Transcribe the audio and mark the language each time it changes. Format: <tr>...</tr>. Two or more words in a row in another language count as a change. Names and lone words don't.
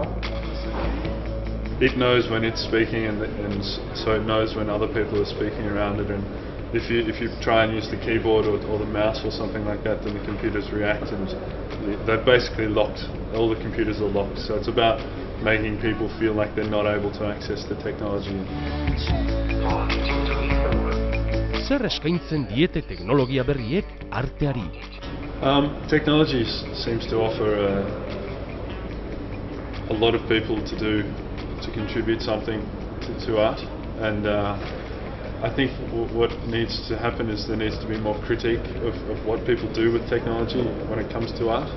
<en>It knows when it's speaking, and so it knows when other people are speaking around it. And if you try and use the keyboard or the mouse or something like that, then the computers react, and they're basically locked. All the computers are locked. So it's about making people feel like they're not able to access the technology.</en> <eu>Zer eskaintzen diete teknologia berriek arteari?</eu> <en>Technology seems to offer a lot of people to contribute something to art, and I think what needs to happen is there needs to be more critique of what people do with technology when it comes to art.</en>